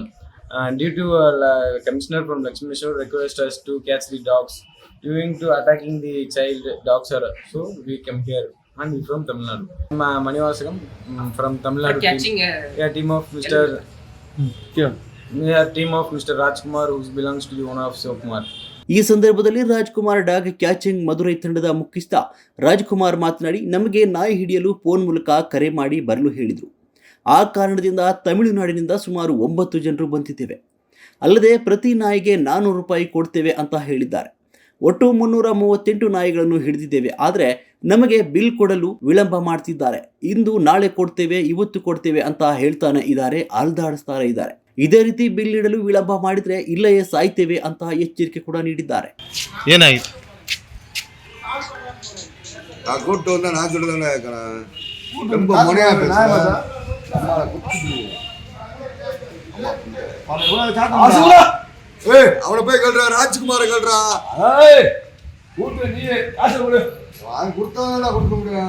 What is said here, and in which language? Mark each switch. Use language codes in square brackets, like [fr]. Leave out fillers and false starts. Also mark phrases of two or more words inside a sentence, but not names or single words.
[en] Due to commissioner from Lakshmeshwar request us to catch the dogs, doing to attacking the child dogs are so we come here and we from Tamil Nadu. Manivasagam from Tamil Nadu. Catching team of Mr. Team of Mr. Rajkumar who belongs to the owner of Sokumar. [kn] ಈ ಸಂದರ್ಭದಲ್ಲಿ ರಾಜ್ಕುಮಾರ್ [en] dog catching [kn] ಮಧುರೈ ತಂಡದ ಮುಖ್ಯಸ್ಥ ರಾಜ್ಕುಮಾರ್ ಮಾತನಾಡಿ, ನಮಗೆ ನಾಯಿ ಹಿಡಿಯಲು ಫೋನ್ ಮೂಲಕ ಕರೆ ಮಾಡಿ ಬರಲು ಹೇಳಿದರು. ಆ ಕಾರಣದಿಂದ ತಮಿಳುನಾಡಿನಿಂದ ಸುಮಾರು 9 ಜನರು ಬಂದಿದ್ದೇವೆ. ಅಲ್ಲದೆ ಪ್ರತಿ ನಾಯಿಗೆ 400 ರೂಪಾಯಿ ಕೊಡ್ತೇವೆ ಅಂತ ಹೇಳಿದ್ದಾರೆ. ಒಟ್ಟು 338 ನಾಯಿಗಳನ್ನು ಹಿಡಿದಿದ್ದೇವೆ. ಆದರೆ ನಮಗೆ ಬಿಲ್ ಕೊಡಲು ವಿಳಂಬ ಮಾಡ್ತಿದ್ದಾರೆ. ಇಂದು ನಾಳೆ ಕೊಡ್ತೇವೆ, ಇವತ್ತು ಕೊಡ್ತೇವೆ ಅಂತ ಹೇಳ್ತಾನೆ ಇದ್ದಾರೆ, ಅಲ್ದಾಡಿಸ್ತಾರೆ ಇದ್ದಾರೆ. ಇದೇ ರೀತಿ ಬಿಲ್ ನೀಡಲು ವಿಳಂಬ ಮಾಡಿದ್ರೆ ಇಲ್ಲಯೇ ಸಾಯ್ತೇವೆ ಅಂತ ಎಚ್ಚರಿಕೆ ಕೂಡ ನೀಡಿದ್ದಾರೆ. ಏನಾಯ್ತು? [ta] அவனை போய் கல்றா, ராஜ்குமார கல்றா. வாங்கி கொடுத்தா கொடுக்க முடியும்.